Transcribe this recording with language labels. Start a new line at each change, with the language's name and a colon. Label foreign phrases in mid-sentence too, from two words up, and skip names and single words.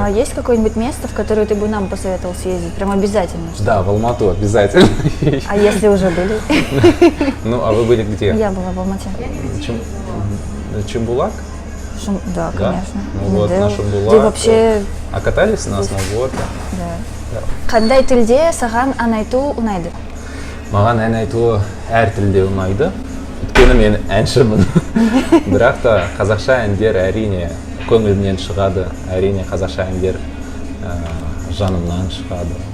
Russian: А есть какое-нибудь место, в которое ты бы нам посоветовал съездить? Прям обязательно? Да, в Алмату обязательно. А если уже были? Ну, а вы были где? Я была в Алмате. Чембулак? Да, конечно. Ну вот, на Шамбулак. Ты вообще... А катались на сноуборде? Да.
Kazakh: Қандай тілде саған ән айту ұнайды? Маған ән айту әр тілде ұнайды. Өйткені мен әншімін. Бірақ та қазақша әндер әрине көңілімнен шығады. Әрине қазақша әндер жанымнан шығады.